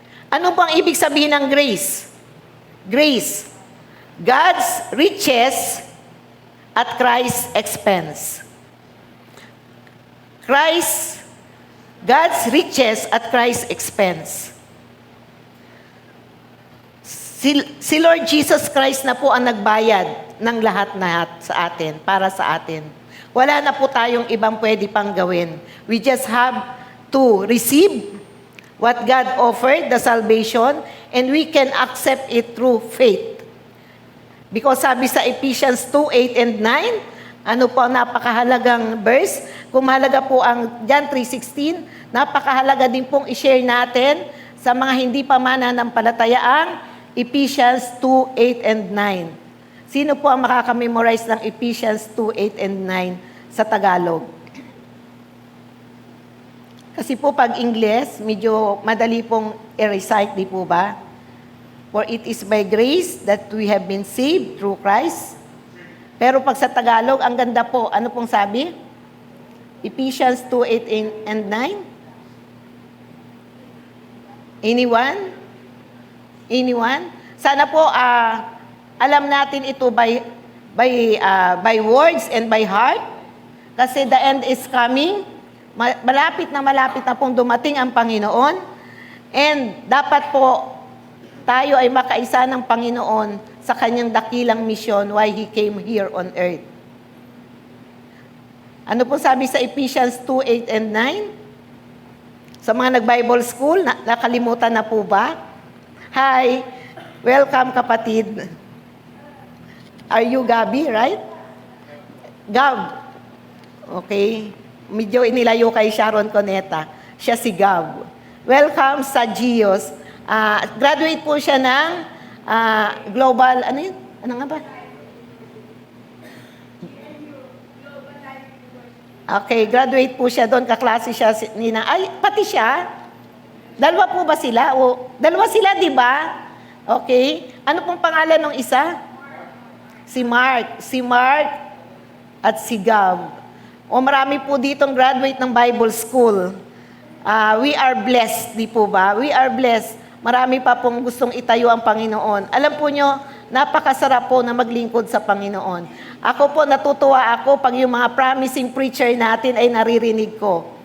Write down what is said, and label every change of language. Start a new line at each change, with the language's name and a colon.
Filipino: Ano bang ibig sabihin ng grace?
English: Grace. God's riches at Christ's expense. God's riches at Christ's expense.
Filipino: Si Lord Jesus Christ na po ang nagbayad ng lahat-lahat sa atin, para sa atin. Wala na po tayong ibang pwede pang gawin.
English: We just have to receive what God offered, the salvation, and we can accept it through faith.
Filipino: Because sabi sa Ephesians 2:8 and 9, ano po ang napakahalagang verse? Kung mahalaga po ang John 3:16, napakahalaga din pong i-share natin sa mga hindi pa mananampalatayaang Ephesians 2:8 and 9. Sino po ang makaka-memorize ng Ephesians 2:8 and 9 sa Tagalog? Kasi po pag English, medyo madali pong i-recite, di po ba?
English: For it is by grace that we have been saved through Christ.
Filipino: Pero pag sa Tagalog, ang ganda po. Ano pong sabi? Ephesians 2:8 and 9?
English: Anyone?
Filipino: Sana po alam natin ito
English: by words and by heart.
Filipino: Kasi
English: the end is coming.
Filipino: Malapit na pong dumating ang Panginoon. And dapat po tayo ay makaisa ng Panginoon sa kanyang dakilang misyon
English: why He came here on earth.
Filipino: Ano po sabi sa Ephesians 2:8 and 9? Sa mga nag-Bible school, nakalimutan na po ba?
English: Hi, welcome kapatid. Are you Gabi, right? Gab. Okay.
Filipino: Medyo inilayo kay Sharon Coneta. Siya si Gab. Welcome sa GIOS. Graduate po siya ng global, ano yun? Ano nga ba? Okay, graduate po siya doon. Kaklase siya ni Ay, pati siya. Dalawa po ba sila? Dalawa sila, di ba? Okay. Ano pong pangalan ng isa? Si Mark. Si Mark at si Gab. Marami po ditong graduate ng Bible School.
English: We are blessed,
Filipino: di po ba?
English: We are blessed.
Filipino: Marami pa pong gustong itayo ang Panginoon. Alam po nyo, napakasarap po na maglingkod sa Panginoon. Ako po, natutuwa ako pag yung mga promising preacher natin ay naririnig ko.